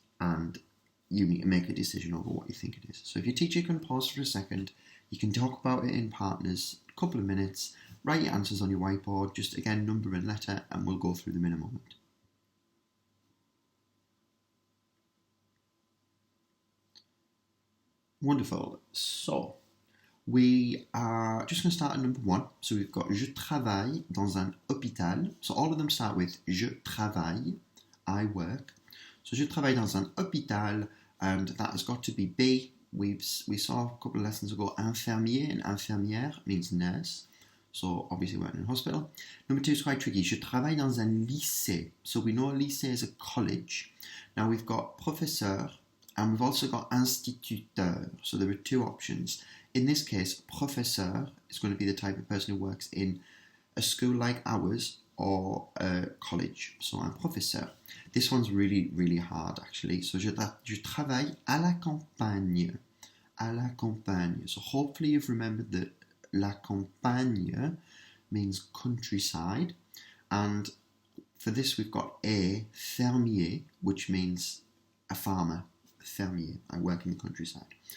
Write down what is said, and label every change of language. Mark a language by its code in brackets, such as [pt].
[en] And you need to make a decision over what you think it is. So if your teacher can pause for a second, you can talk about it in partners, a couple of minutes, write your answers on your whiteboard, just again, number and letter, and we'll go through them in a moment. Wonderful. So We are just going to start at number 1. So we've got [fr] je travaille dans un hôpital. [en] So all of them start with [fr] je travaille, [en] I work. So [fr] je travaille dans un hôpital, [en] and that has got to be be. We saw a couple of lessons ago infirmier and infirmière means nurse. So obviously working in a hospital. Number 2 is quite tricky. [fr] Je travaille dans un lycée. [en] So we know a lycée is a college. Now we've got professeur and we've also got instituteur. So there are 2 options. In this case, professeur is going to be the type of person who works in a school like ours or a college. So I'm professeur. This one's really, really hard actually. [fr] So je travaille à la campagne. À la campagne. [en] So hopefully you've remembered that la campagne means countryside. And for this we've got a fermier, which means a farmer. Fermier. I work in the countryside.